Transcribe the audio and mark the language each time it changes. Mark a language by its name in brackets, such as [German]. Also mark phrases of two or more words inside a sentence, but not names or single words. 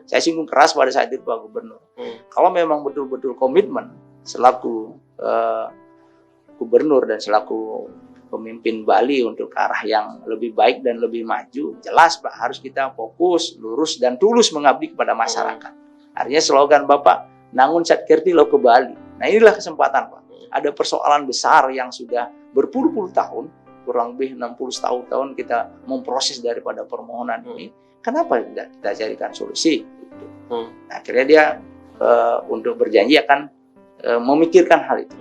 [Indonesian] Saya singgung keras pada saat itu Pak Gubernur. Kalau memang betul-betul komitmen selaku gubernur dan selaku pemimpin Bali untuk arah yang lebih baik dan lebih maju, jelas Pak, harus kita fokus, lurus, dan tulus mengabdi kepada masyarakat. Artinya slogan Bapak, nangun satkerti lo ke Bali. Nah, inilah kesempatan Pak. Ada persoalan besar yang sudah berpuluh-puluh tahun, kurang lebih 60 tahun kita memproses daripada permohonan ini. Kenapa tidak kita carikan solusi? Nah, akhirnya dia untuk berjanji akan memikirkan hal itu.